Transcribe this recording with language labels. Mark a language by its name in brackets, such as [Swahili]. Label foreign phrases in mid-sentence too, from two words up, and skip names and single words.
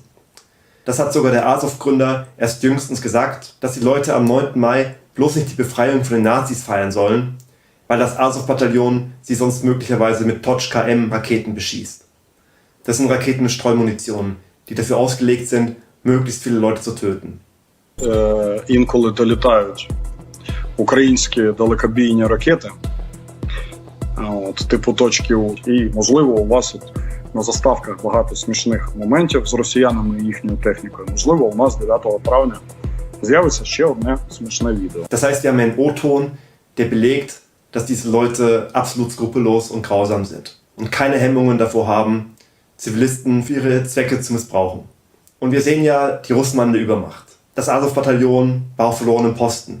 [German] Das hat sogar der Azov-Gründer erst jüngstens gesagt, dass die Leute am 9. Mai bloß nicht die Befreiung von den Nazis feiern sollen, weil das Azov-Bataillon sie sonst möglicherweise mit Toch-KM-Raketen beschießt. Das sind Raketen mit Streumunition, die dafür ausgelegt sind, möglichst viele Leute zu töten. [Ukrainian] Інколи долітають українські далекобійні ракети, типу точків, і, можливо, у вас на заставках багато смішних моментів з росіянами і їхньою технікою. Можливо, у нас 9 травня з'явиться ще одне смішне відео. [German] Das heißt, wir haben einen O-Ton, der belegt, dass diese Leute absolut skrupellos und grausam sind und keine Hemmungen davor haben, Zivilisten für ihre Zwecke zu missbrauchen. Und wir sehen ja die Russen an der Übermacht. Das Azov-Bataillon war auf verlorenen Posten.